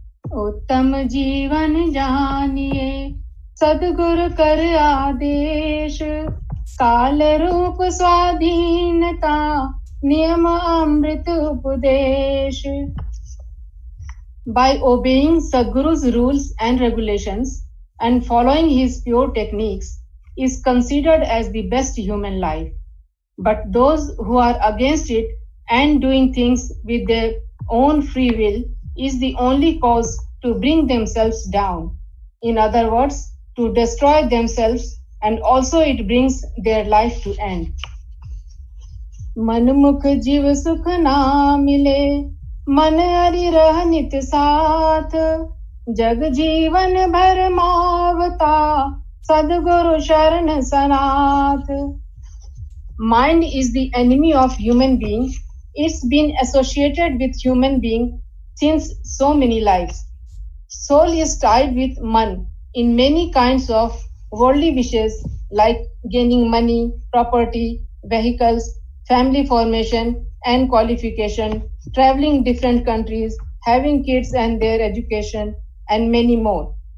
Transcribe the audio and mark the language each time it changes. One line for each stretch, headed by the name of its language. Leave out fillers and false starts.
Hindi: उत्तम जीवन जानिए सद्गुरु कर आदेश काल रूप स्वाधीनता नियम अमृत उपदेश.
English: By obeying Sadhguru's rules and regulations and following his pure techniques is considered as the best human life. But those who are against it and doing things with their own free will is the only cause to bring themselves down. In other words, to destroy themselves, and also it brings their life to end.
Hindi: मनमुख जीव सुख ना मिले मन हरि रह नित साथ जग जीवन भर मावता सद्गुरु शरण सनाथ.
English: Mind is the enemy of human being. It's been associated with human being since so many lives. Soul is tied with man in many kinds of worldly wishes like gaining money, property, vehicles, family formation and qualification, traveling different countries, having kids and their education, and many more.